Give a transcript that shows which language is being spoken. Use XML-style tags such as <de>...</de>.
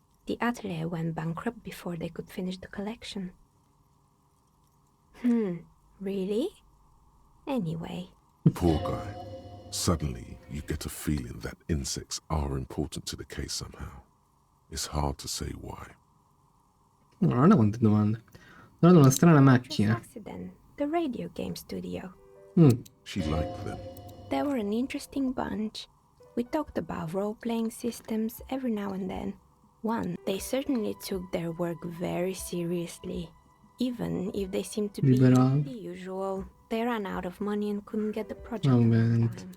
<en>The atelier went bankrupt before they could finish the collection. Really? Anyway. Poor guy. Suddenly, you get a feeling that insects are important to the case somehow. It's hard to say why.</en> <it>No, non ho quante domande. Ho trovato una strana macchina.</it> <en>Accident, the radio game studio. She liked them. They were an interesting bunch. We talked about role-playing systems every now and then. One, they certainly took their work very seriously. Even if they seemed to be the usual, they ran out of money and couldn't get the project on time.</en>